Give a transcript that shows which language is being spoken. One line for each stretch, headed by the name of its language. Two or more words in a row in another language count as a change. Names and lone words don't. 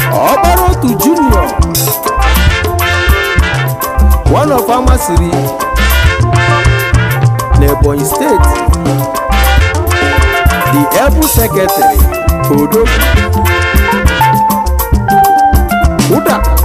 English: Ọkpara otu junior, one of Amasiri, n'Ebonyi State, the able secretary, Odo. Uda.